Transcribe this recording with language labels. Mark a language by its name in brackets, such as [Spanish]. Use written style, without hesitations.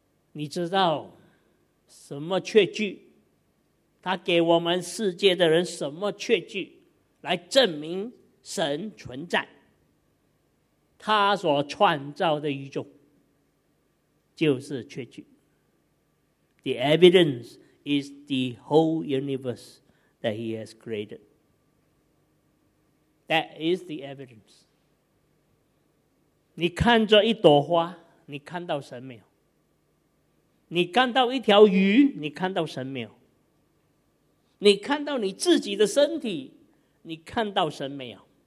[Chinese] 你知道什么确据？他给我们世界的人什么确据来证明神存在？他所创造的宇宙就是确据。 [English] The evidence is the whole universe that he has created. That is the evidence. [Chinese] 你看着一朵花，你看到神没有？你看到一条鱼，你看到神没有？你看到你自己的身体，你看到神没有？